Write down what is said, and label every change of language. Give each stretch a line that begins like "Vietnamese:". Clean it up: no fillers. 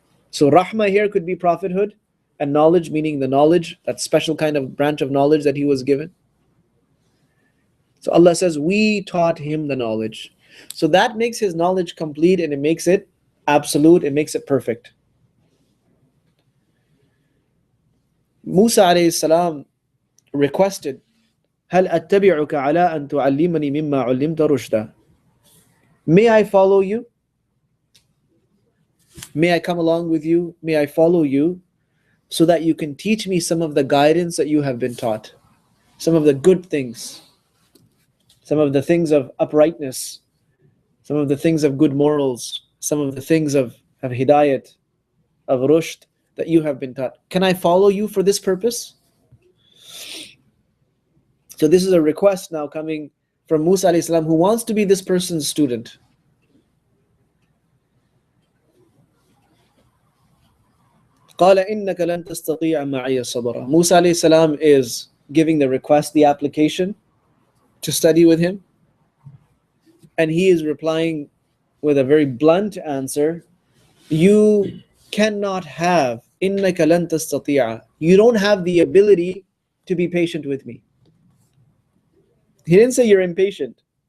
English: So rahmah here could be prophethood, and knowledge meaning the knowledge, that special kind of branch of knowledge that he was given. So Allah says, we taught him the knowledge. So that makes his knowledge complete, and it makes it absolute, it makes it perfect. Musa alayhi salam requested,
Arabic: هل أتبعك على أن تعلمني مما علمت رشدا.
English: May I follow you? May I come along with you? May I follow you so that you can teach me some of the guidance that you have been taught, some of the good things, some of the things of uprightness, some of the things of good morals, some of the things of hidayat, of rushd that you have been taught. Can I follow you for this purpose? So this is a request now coming from Musa alayhi salam, who wants to be this person's student.
Arabic: قال إنك لن تستطيع معي صبرا.
English: Musa alayhi salam is giving the request, the application to study with him, and he is replying with a very blunt answer. You cannot have,
Arabic: إنك لن تستطيع.
English: You don't have the ability to be patient with me. He didn't say you're impatient.